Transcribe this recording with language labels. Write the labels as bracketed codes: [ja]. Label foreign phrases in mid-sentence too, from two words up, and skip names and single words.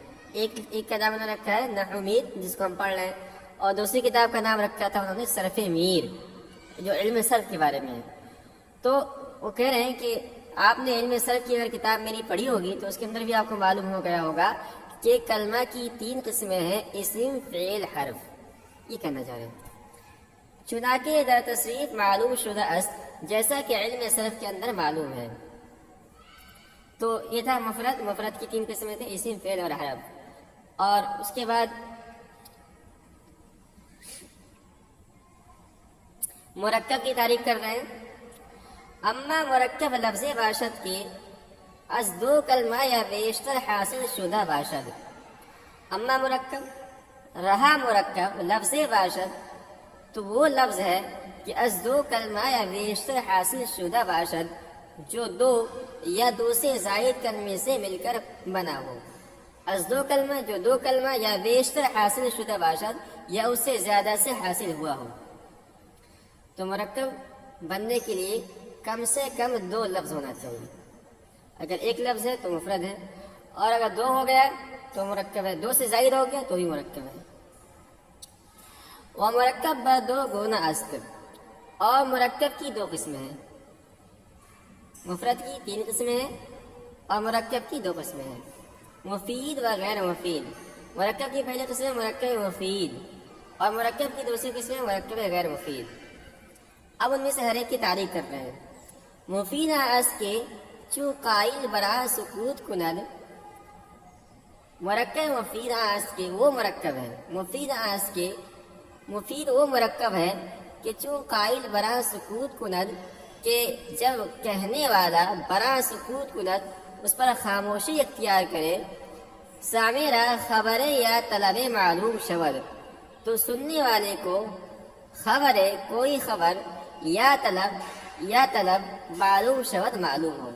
[ur] ایک کا نام انہوں نے رکھا ہے نحو میر، جس کو ہم پڑھ رہے ہیں، اور دوسری کتاب کا نام رکھا تھا انہوں نے صرف میر، جو علم صرف کے بارے میں ہے. تو وہ کہہ رہے ہیں کہ آپ نے علم صرف کی اگر کتاب میری پڑھی ہوگی تو اس کے اندر بھی آپ کو معلوم ہو گیا ہوگا کہ کلمہ کی 3 قسمیں ہیں، اسم، فعل، حرف. یہ کہنا چاہ رہے ہیں. [fa] چنانکہ در تصریف معلوم شدہ است، [ur] جیسا کہ علم صرف کے اندر معلوم ہے. تو یہ تھا مفرد. مفرد کی 3 قسمیں تھے، اسم، فعل اور حرف. اور اس کے بعد مرکب کی تعریف کر رہے ہیں. [fa] اما مرکب لفظ باشد کے از 2 کلمہ یا بیشتر حاصل شدہ باشد. اما مرکب، [ur] رہا مرکب [fa] لفظ باشد، [ur] تو وہ لفظ ہے کہ [fa] از 2 کلمہ یا بیشتر حاصل شدہ باشد، [ur] جو 2 یا 2 سے زائد کلمے سے مل کر بنا ہو. [fa] از 2 کلمہ، جو 2 کلمہ یا بیشتر حاصل شدہ باشد، [ur] یا اس سے زیادہ سے حاصل ہوا ہو. تو مرکب بننے کے لیے کم سے کم 2 لفظ ہونا چاہیے. اگر 1 لفظ ہے تو مفرد ہے، اور اگر 2 ہو گیا تو مرکب ہے، 2 سے زائد ہو گیا تو بھی مرکب ہے. [fa] وہ مرکب با 2 گونا است، [ur] اور مرکب کی 2 قسمیں ہیں. مفرد کی 3 قسمیں ہیں اور مرکب کی 2 قسمیں ہیں، مفید و غیر مفید. مرکب کی پہلی قسم ہے مرکب مفید، اور مرکب کی دوسری قسم ہے مرکب غیر مفید. اب ان میں سے ہر ایک کی تعریف کر رہے ہیں. مفید اس کے [fa] چو قائل برا سکوت کند، [ur] مرکب مفید اس کے وہ مرکب ہے، مفید اس کے مفید وہ مرکب ہے کہ [fa] چو قائل برا سکوت کند، [ur] کہ جب کہنے والا [fa] برا سکوت کند [ur] اس پر خاموشی اختیار کرے، [fa] سامعہ خبر یا طلب معلوم شود، [ur] تو سننے والے کو خبر کوئی خبر [fa] یا طلب معلوم شود [ur] معلوم ہو.